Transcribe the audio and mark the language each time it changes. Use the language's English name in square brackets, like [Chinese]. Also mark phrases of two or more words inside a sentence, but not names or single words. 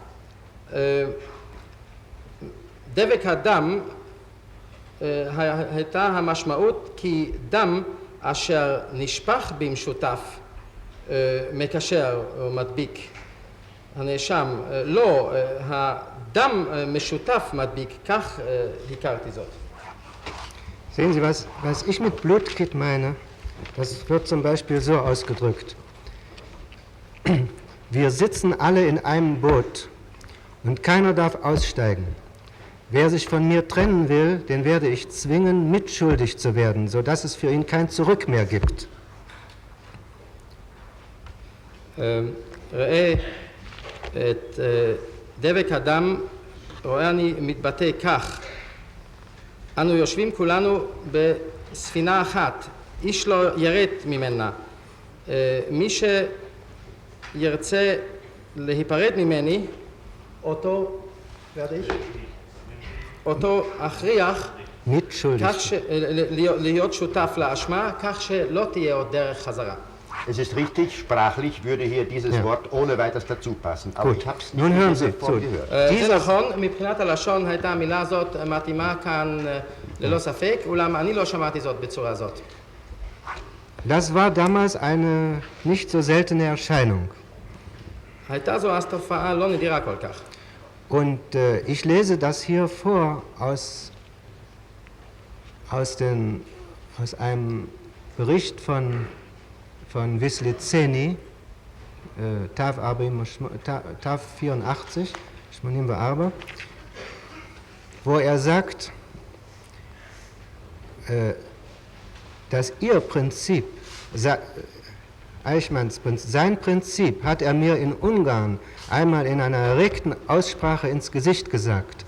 [Hebrew] דבק הדם הייתה המשמעות כי דם אשר נשפך במשותף מקשר או מדביק הנאשם, לא, הדם משותף מדביק, כך הכרתי זאת. [German] Sehen Sie, was ich mit Blutkit meine, das wird zum Beispiel so ausgedrückt. Wir sitzen alle in einem Boot und keiner darf aussteigen. Wer sich von mir trennen will, den werde ich zwingen, mitschuldig zu werden, sodass es für ihn kein Zurück mehr gibt. [Hebrew] ראה את דבק הדם, רואה אני מתבטא כך, אנו יושבים כולנו בספינה אחת, איש לא ירד ממנה. מי שירצה להיפרד ממני, אותו הכריח להיות שותף לאשמה, כך שלא תהיה עוד דרך חזרה. [German] Es ist richtig, sprachlich würde hier dieses Wort ohne weiteres dazu passen, aber ich habe es nicht in dieser Form gehört. [Hebrew] זה נכון, מבחינת הלשון הייתה המילה הזאת מתאימה כאן ללא ספק, אולם אני לא שמעתי זאת בצורה זאת. [German] Das war damals eine nicht so seltene Erscheinung. [Hebrew] הייתה זו אז תופעה לא נדירה כל כך. [German] Und ich lese das hier vor aus einem Bericht von Wislicenny, Tav 84, [Hebrew] שמונים וארבע, [German] wo er sagt, dass ihr Prinzip, Eichmanns Prinzip, sein Prinzip hat er mir in Ungarn einmal in einer erregten Aussprache ins Gesicht gesagt.